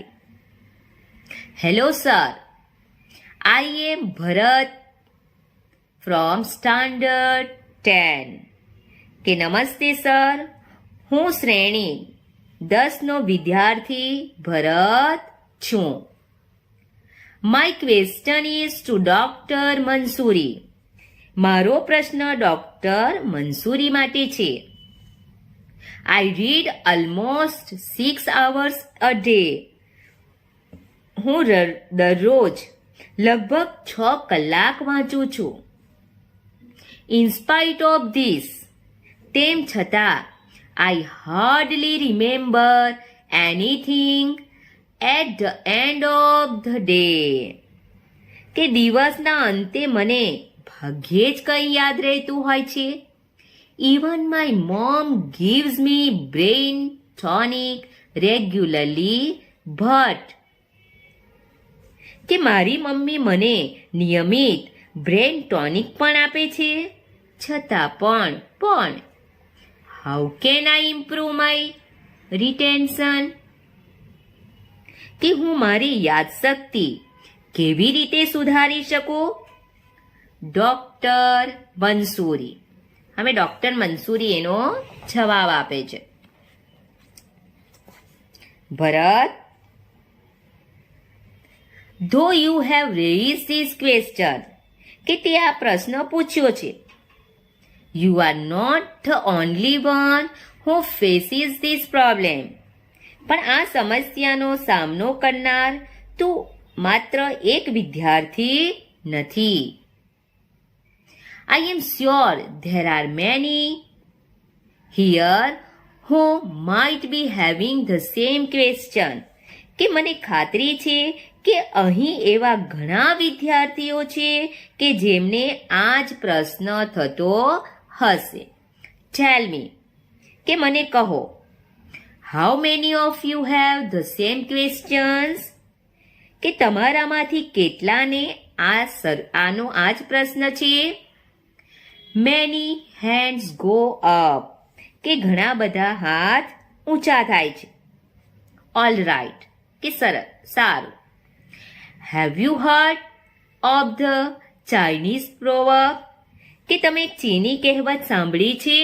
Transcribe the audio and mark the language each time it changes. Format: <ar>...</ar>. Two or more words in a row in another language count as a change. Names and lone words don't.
<en>hello sir, I am Bharat from standard 10</en> <gu>કે નમસ્તે સર, હું શ્રેણી 10નો વિદ્યાર્થી ભરત છું.</gu> <en>my question is to Doctor Mansuri.</en> <gu>મારો પ્રશ્ન ડોક્ટર મંસૂરી માટે છે.</gu> <en>I read almost 6 hours a day.</en> <gu>હું દરરોજ લગભગ 6 કલાક વાંચું છું.</gu> <en>in spite of this,</en> <gu>તેમ છતાં</gu> <en>I hardly remember anything at the end of the day.</en> <gu>કે દિવસના અંતે મને ભાગ્યે જ કંઈ યાદ રહેતું હોય છે.</gu> <en>Even my mom gives me brain tonic regularly, but</en> <gu>કે મારી મમ્મી મને નિયમિત બ્રેન ટોનિક પણ આપે છે, છતાં પણ</gu> <en>How can I improve my retention?</en> <gu>કે હું મારી યાદશક્તિ કેવી રીતે સુધારી શકું? ડોક્ટર મંસૂરી. હવે ડોક્ટર મંસૂરી એનો જવાબ આપે છે. ભરત,</gu> <en>though you have raised this question,</en> <gu>કે તે આ પ્રશ્ન પૂછ્યો છે,</gu> <en>you are not the only one who faces this problem.</en> <gu>પણ આ સમસ્યાનો સામનો કરનાર તું માત્ર એક વિદ્યાર્થી નથી.</gu> <en>I am sure there are many here who might be having the same question.</en> <gu>કે મને ખાતરી છે કે અહીં એવા ઘણા વિદ્યાર્થીઓ છે કે જેમને આ જ પ્રશ્ન થતો હશે.</gu> <en>Tell me,</en> <gu>કે મને કહો,</gu> <en>how many of you have the same questions?</en> <gu>કે તમારામાંથી કેટલાને આનો આ જ પ્રશ્ન છે?</gu> <en>many hands go up,</en> <gu>કે ઘણા બધા હાથ ઊંચા થાય છે.</gu> <en>all right,</en> <gu>કે સરસ, સારું.</gu> <en>have you heard of the Chinese proverb,</en> <gu>કે તમે ચીની કહેવત સાંભળી છે?</gu>